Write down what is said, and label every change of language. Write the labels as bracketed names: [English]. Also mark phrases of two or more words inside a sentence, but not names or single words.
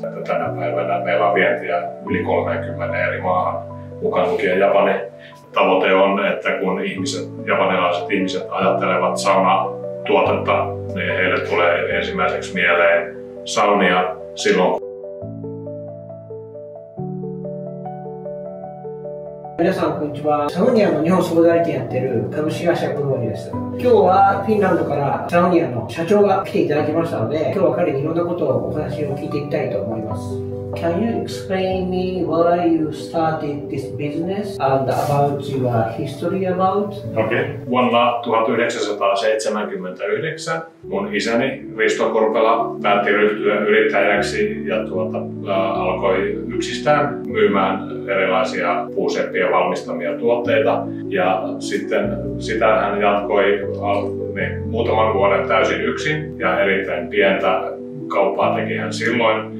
[Finnish] Että tänä päivänä meillä on vientiä yli 30 eri maahan, mukaan lukien Japani. Tavoite on, että kun japanilaiset ihmiset ajattelevat saunatuotetta, niin heille tulee ensimmäiseksi mieleen saunia silloin. [Japanese] 皆さんこんにちは。サウニアの日本総代理店やってる株式会社ブローニです。今日はフィンランドからサウニアの社長が来ていただきましたので、今日は彼にいろんなことをお話を聞いていきたいと思います。 [English] Can you explain me why you started this business and about your history about? [Finnish] Okei. Vuonna 1979 mun isäni Risto Korpela päätti ryhtyä yrittäjäksi ja alkoi yksistään myymään erilaisia puuseppien valmistamia tuotteita. Ja sitten sitä hän jatkoi muutaman vuoden täysin yksin ja erittäin pientä kauppaa teki hän silloin.